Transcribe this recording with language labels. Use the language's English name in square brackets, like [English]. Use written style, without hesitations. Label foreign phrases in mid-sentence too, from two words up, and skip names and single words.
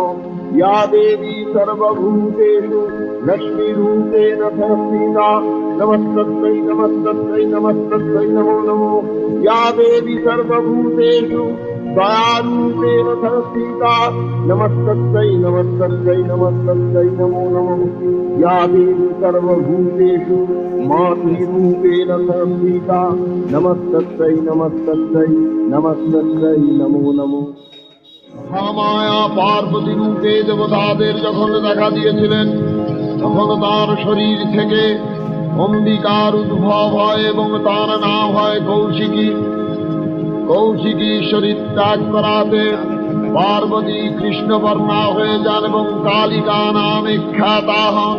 [Sanskrit] या देवी सर्वभूतेषु लक्ष्मीरूपेण संस्थिता नमस्तस्यै नमस्तस्यै नमस्तस्यै नमो नमो या देवी सर्वभूतेषु दयारूपेण संस्थिता नमस्तस्यै नमस्तस्यै नमस्तस्यै नमो नमो या देवी सर्वभूतेषु मातृरूपेण संस्थिता नमस्तस्यै नमस्तस्यै नमस्तस्यै नमो नमो। [Bangla] মহামায়া পার্বতী রূপে দেবতাদের যখন দেখা দিয়েছিলেন তখন তার শরীর থেকে অম্বিকার উদ্ভব হয় এবং তার নাম হয় কৌশিকী। কৌশিকী শরীর ত্যাগ করাতে পার্বতী কৃষ্ণবর্ণা হয়ে যান এবং কালিকা নামে খ্যাতা হন।